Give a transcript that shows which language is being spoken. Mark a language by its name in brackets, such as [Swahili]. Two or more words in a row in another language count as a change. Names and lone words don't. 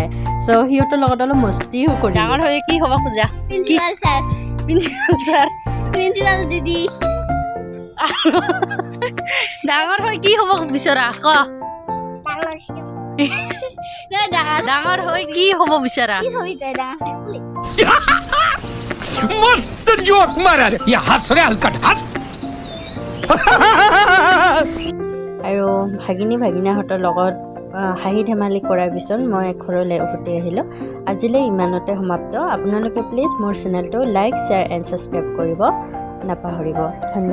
[Assamese] চ' সিহঁতৰ লগত অলপ মস্তিও কৰি। ডাঙৰ হৈ কি হ'ব খোজা? [English] principal sir. principal sir. [Assamese] প্ৰিন্সিপাল দিদি। ডাঙৰ হৈ কি হ'ব বিচৰা ক? ডাঙৰ হৈ কি হ'ব বিচৰা? [Marathi] मस्त जोक मारा रे ये हंस रे हलकट हंस [Assamese] আৰু ভাগিনাহঁতৰ লগত হাঁহি ধেমালি কৰাৰ পিছত মই ঘৰলৈ উভতি আহিলোঁ। আজিলৈ ইমানতে সমাপ্ত। আপোনালোকে প্লিজ মোৰ চেনেলটো [English] like, share and subscribe [Assamese] কৰিব নাপাহৰিব।